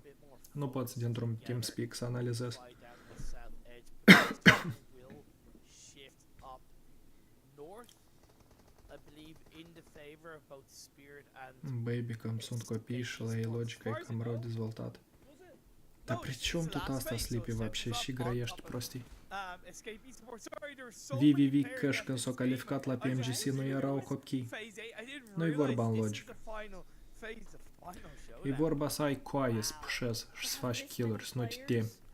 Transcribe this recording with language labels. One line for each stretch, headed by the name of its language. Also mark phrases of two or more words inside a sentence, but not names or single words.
Romanian: Nu poți dintr-un TeamSpeak să analizezi. Baby, cam sunt copii și la ei logica e cam rău dezvoltată. Dar
Russian: при чем тут
Romanian: asta, Sleepy, вообще? Și grăiești prostii. VVV Cash când s-a calificat la PMGC nu erau copii. Nu-i vorba în logică. E vorba să ai coaie, să pușezi și să faci kill-uri, să nu te temi.